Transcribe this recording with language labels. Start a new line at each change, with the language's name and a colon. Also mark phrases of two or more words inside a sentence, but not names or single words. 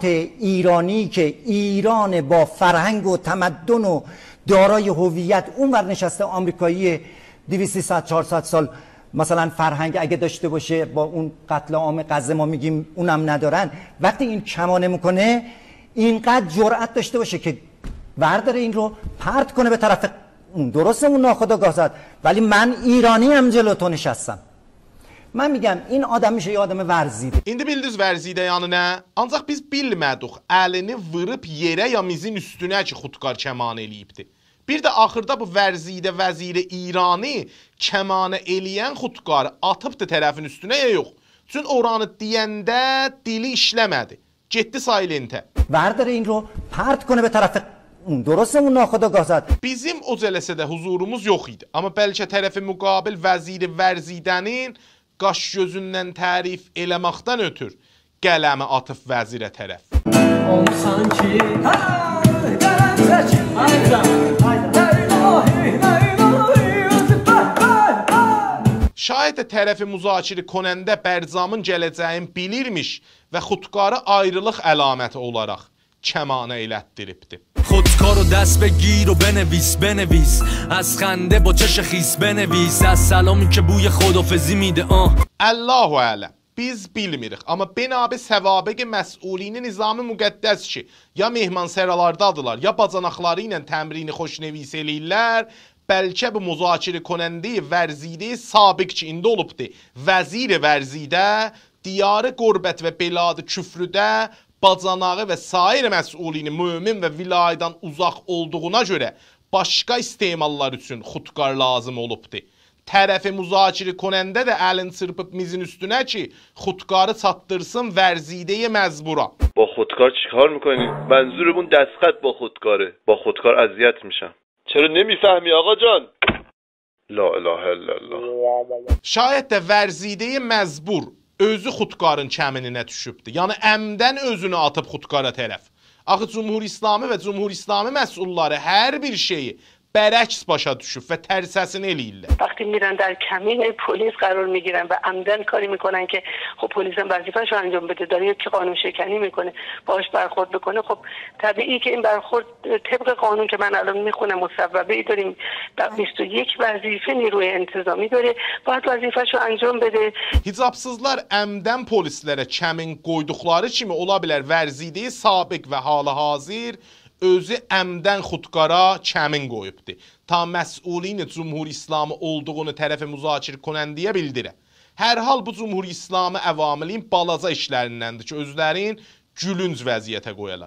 Persian: ایرانی که ایران با فرهنگ و تمدن و دارای هویت، اون ور نشسته آمریکایی 200-400 سال مثلا فرهنگ اگه داشته باشه، با اون قتل عام غزه ما میگیم اونم ندارن، وقتی این کمانه میکنه اینقدر جرأت داشته باشه که ورداره این رو پرت کنه به طرف درسته اون ناخودآگاه زد، ولی من ایرانی هم جلو تو نشستم. من میگم این آدم میشه یه آدم ورزیده.
Azerbaijani: İndi bildiniz vərzidə yanı nə? Ancaq biz bilmədik əlini vırıb yerə ya mizin üstünə ki Xutkar kəman eləyibdi. Bir də axırda bu vərzidə vəziri İrani kəmanə eləyən Xutkar atıbdı tərəfin üstünə ya yox. Çün oranı deyəndə dili işləmədi. Getdi silentə.
Persian: ورداره این رو پرت کنه به طرف درسته اون ناخودآگاه زد.
Azerbaijani: Bizim o cələsədə huzurumuz yox idi. Amma bəlkə tərəfi müqabil vəziri vərzidənin qaş gözündən tərif eləməkdən ötür qələmi atıb vəzirə tərəf. Olsan ki, şayət tərəfi müzakirə konəndə Bərzamın gələcəyin bilirmiş və Xutqarı ayrılıq əlaməti olaraq kəmanə elətdiribdi.
Persian: خودکارو دست بگیر و بنویس از خنده با چش خیس بنویس از سلامی که بوی خدافزی میده.
Arabic: الله اعلم.
Azerbaijani: Biz bilmirik, amma binabi səvabiq məsulini nizam-ı müqəddəs ki, ya mehmansəralardadılar, ya bacanaqları ilə təmrini xoşnevis eləyirlər, bəlkə bu müzakirə konəndi vərzidə sabiq ki, indi olubdur, vəzir vərzidə, diyarı qorbət və beladı küfrüdə, bacanağı və sair məsulini mömin və vilayədən uzaq olduğuna görə başqa istemallar üçün xudkar lazım olubdur. Tərəfi müzakirə konəndə də əlin çırpıb mizin üstünə ki, xudkarı çatdırsın vərzidəyə məzbura.
Persian: با خودکار چیکار میکنی؟ منظورمون دستخط با خودکاره. با خودکار اذیت میشم. چرا نمیفهمی آقا جان؟
Arabic: لا اله الا الله.
Azerbaijani: Şayət də vərzidəyə məzbur özü xudkarın kəmininə düşübdür. Yəni əmdən özünü atıb xudkara tərəf. Axı Cumhur İslami və Cumhur İslami məsulları hər bir şeyi برعکس başa düşüb və tərsəsini eləyirlər.
Persian: وقتی میرن در کمین پلیس قرار میگیرن و عمدن کاری میکنن که خب پلیس هم وظیفه‌شو انجام بده، داره یکی قانون شکنی میکنه باهاش برخورد بکنه، خب طبیعی که این برخورد طبق قانون که من الان میخونم مصوبه‌ای داریم 21 وظیفه نیروی انتظامی داره، باید وظیفه‌شو انجام بده.
Azerbaijani: Hicabsızlar əmdən polislərə kəmin qoyduqları kimi ola bilər vərzidəyi sabiq və halı-hazır özü əmdən xudkara kəmin qoyubdur. Ta məsulini Cumhur İslamı olduğunu tərəfi müzakirə konəndiyə bildirə. Hər hal bu Cumhur İslamı əvamilin balaca işlərindəndir ki, özlərin gülünc vəziyyətə qoyarlar.